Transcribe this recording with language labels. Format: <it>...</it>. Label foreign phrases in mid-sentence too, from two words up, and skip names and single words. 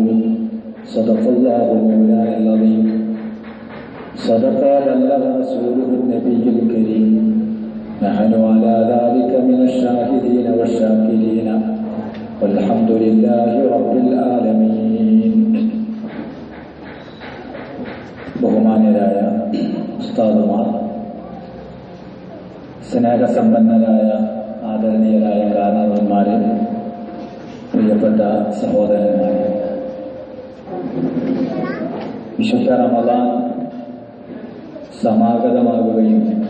<ar>صدق الله مولانا العظيم. صدق بلغ رسوله النبي الكريم. نحن على ذلك من الشاهدين والشاكرين والحمد لله رب العالمين.</ar> <ml>ബഹുമാന്യരായ ഉസ്താദുമാർ, സ്നേഹസമ്പന്നരായ ആദരണീയരായ കാരണവന്മാരെ, പ്രിയപ്പെട്ട സഹോദരന്മാരെ, വിശുദ്ധ റമദാൻ സമാഗതമാകുകയും</ml>